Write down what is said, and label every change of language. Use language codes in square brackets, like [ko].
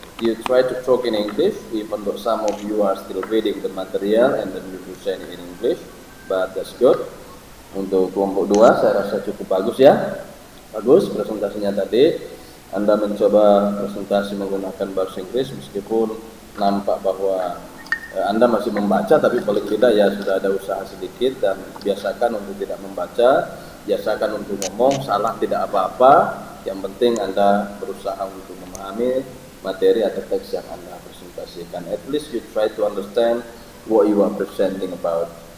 [en] You try to talk in English, even though some of you are still reading the material and then you present it in English, but that's good. [id] Untuk kelompok 2 saya rasa cukup bagus ya. Bagus presentasinya tadi. Anda mencoba presentasi menggunakan bahasa Inggris meskipun nampak bahwa Anda masih membaca, tapi paling tidak ya sudah ada usaha sedikit, dan biasakan untuk tidak membaca, biasakan untuk ngomong, salah tidak apa-apa, yang penting Anda berusaha untuk memahami materi atau teks yang Anda presentasikan. [en] At least you try to understand what you are presenting about.